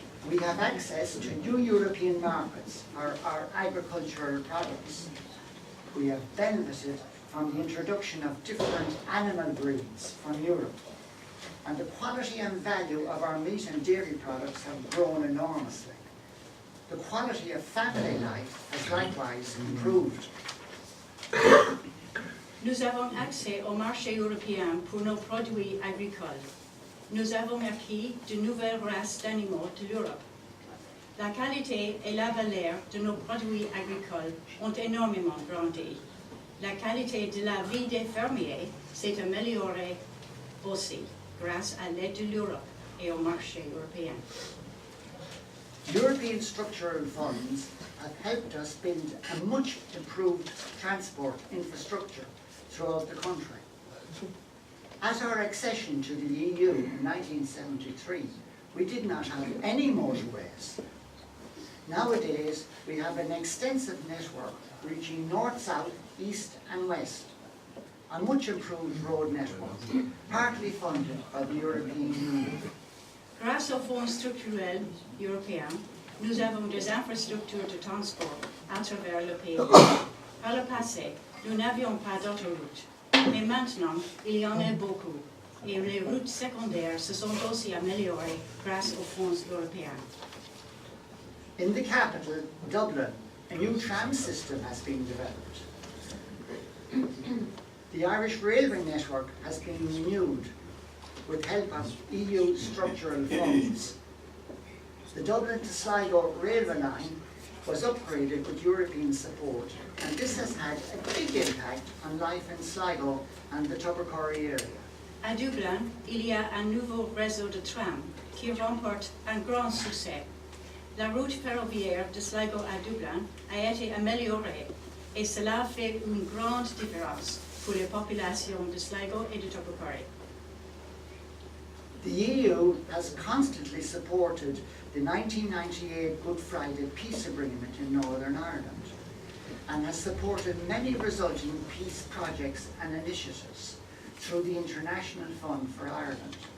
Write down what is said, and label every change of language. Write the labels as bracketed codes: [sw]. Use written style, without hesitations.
[en] We have access to new European markets for our agricultural products. We have benefited from the introduction of different animal breeds from Europe. And the quality and value of our meat and dairy products have grown enormously. The quality of family life has likewise improved. [fr] Nous avons accès au marché européen pour nos produits agricoles. Nous avons acquis de nouvelles races d'animaux de l'Europe. La qualité et la valeur de nos produits agricoles ont énormément grandi. La qualité de la vie des fermiers s'est améliorée aussi grâce à l'aide de l'Europe et au marché européen. [en] European structural funds have helped us build a much improved transport infrastructure throughout the country. At our accession to the EU in 1973, we did not have any motorways. Nowadays, we have an extensive network reaching north, south, east and west. A much improved road network, partly funded by the European Union. [fr] Grâce aux fonds structurels européens, nous avons des infrastructures de transport à travers le pays. Par le passé, nous n'avions pas d'autoroutes, mais maintenant, il y en a beaucoup, et les routes secondaires se sont aussi améliorées grâce aux fonds européens. [en] In the capital, Dublin, a new tram system has been developed. The Irish railway network has been renewed with help of EU structural funds. The Dublin to Sligo railway line was upgraded with European support, and this has had a big impact on life in Sligo and the Tubbercurry area. [fr] À Dublin, il y a un nouveau réseau de tram qui remporte un grand succès. La route ferroviaire de Sligo à Dublin a été améliorée et cela fait une grande différence pour les populations de Sligo et de Tubbercurry. [en] The EU has constantly supported the 1998 Good Friday Peace Agreement in Northern Ireland and has supported many resulting peace projects and initiatives through the International Fund for Ireland.